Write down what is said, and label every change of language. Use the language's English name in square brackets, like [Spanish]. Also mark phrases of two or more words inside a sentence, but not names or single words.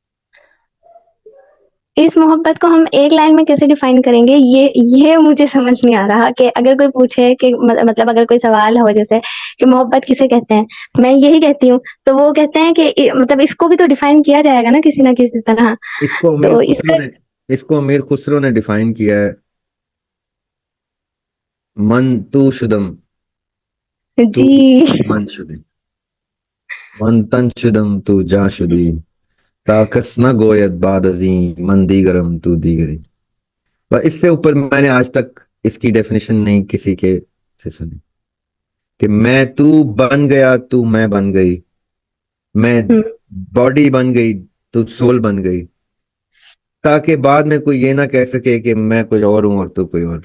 [Urdu] اس محبت کو ہم ایک لائن میں کیسے ڈیفائن کریں گے، یہ مجھے سمجھ نہیں آ رہا. کہ اگر کوئی پوچھے کہ مطلب اگر کوئی سوال ہو جیسے کہ محبت کسے کہتے ہیں، میں یہی کہتی ہوں، تو وہ کہتے ہیں کہ مطلب اس کو بھی تو ڈیفائن کیا جائے گا نا کسی نہ کسی طرح. اس کو امیر تو خسرو نے اس کو امیر خسرو نے ڈیفائن کیا ہے، [Persian] من تو شدم، تو [Urdu] جی [Persian] من شدی، من تن شدم تو جا شدی، تا کس نہ گوید بعد ازیں من دیگرم تو دیگری. [Urdu] اور اس سے اوپر میں نے آج تک اس کی ڈیفینیشن نہیں کسی کے سے سنی، کہ میں تو بن گیا تو میں بن گئی، میں باڈی بن گئی تو سول بن گئی، تاکہ بعد میں کوئی یہ نہ کہہ سکے کہ میں کوئی اور ہوں اور تو کوئی اور.